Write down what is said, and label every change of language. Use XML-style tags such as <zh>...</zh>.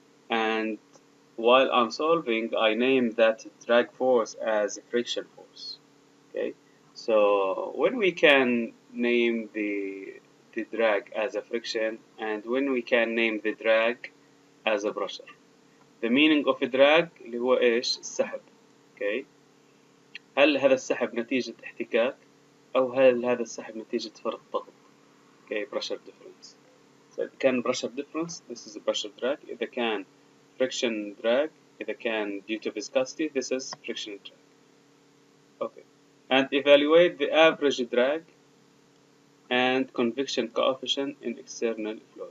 <en>And while I'm solving, I name that drag force as a friction force. Okay, so when we can name the drag as a friction, and when we can name the drag as a pressure. The meaning of a drag</en> <ar>اللي هو إيش؟ السحب.</ar> <en>Okay.</en> <ar>هل هذا السحب نتيجة احتكاك أو هل هذا السحب نتيجة فرق ضغط؟</ar> <en>Okay, pressure difference. So</en> <ar>إذا كان</ar> <en>pressure difference, this is a pressure drag. إذا كان friction drag, إذا كان due to viscosity, this is friction drag. Okay. And evaluate the average drag and convection coefficient in external flow.</en>